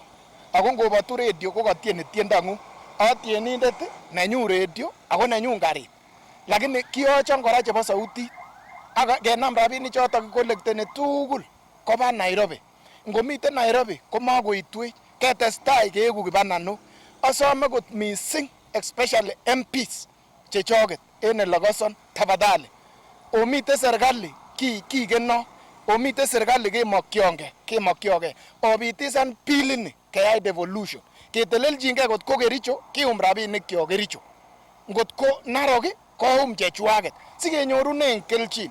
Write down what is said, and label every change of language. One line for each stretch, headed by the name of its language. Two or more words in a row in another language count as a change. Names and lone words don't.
Kalenjin: Ako ngobotu radio ko katieni tiendong'ung. Atienindet nenyun radio ako nenyun karit. Lakini kiyochon kora chebo sautit ak kenam rabinik choton kikolekteni tugul koba Nairobi. Ngomiten Nairobi komakoitwech ketestai keeku kibananok. Asome kot
English: missing especially MPs
Kalenjin: chechoget en elekoson tafadhali omite serikali kikeno omite serikali kemokyonge obitisan bilini keyai devolution keteleljingei kot ko Kericho kium rabinik kyok Kericho ngot ko Narok koum chechwaget sikenyorunen kelchin.